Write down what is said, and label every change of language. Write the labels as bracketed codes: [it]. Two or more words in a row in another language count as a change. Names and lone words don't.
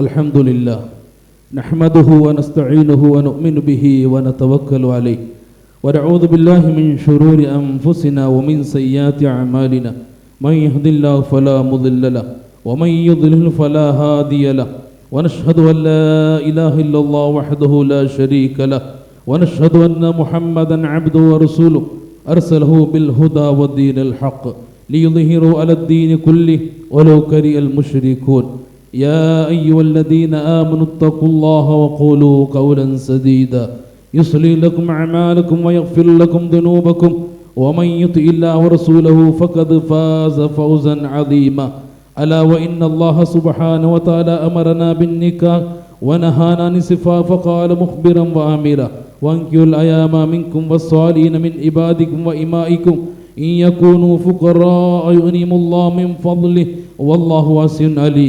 [ar] الحمد لله نحمده ونستعينه ونؤمن به ونتوكل عليه ونعوذ بالله من شرور أنفسنا ومن سيئات أعمالنا من يهده الله فلا مضل له ومن يضلل فلا هادي له ونشهد أن لا إله إلا الله وحده لا شريك له ونشهد أن محمدا عبده ورسوله أرسله بالهدى ودين الحق ليظهره على الدين كله ولو كره المشركون. يا أيها الذين آمنوا اتقوا الله وقولوا قولا سديدا يصلح لكم أعمالكم ويغفر لكم ذنوبكم ومن يطع الله ورسوله فقد فاز فوزا عظيما. ألا وإن الله سبحانه وتعالى أمرنا بالنكاح ونهانا عن السفاح فقال مخبرا وآمرا وانكحوا الأيام منكم والصالحين من عبادكم وإمائكم إن يكونوا فقراء يغنيهم الله من فضله والله واسع عليم.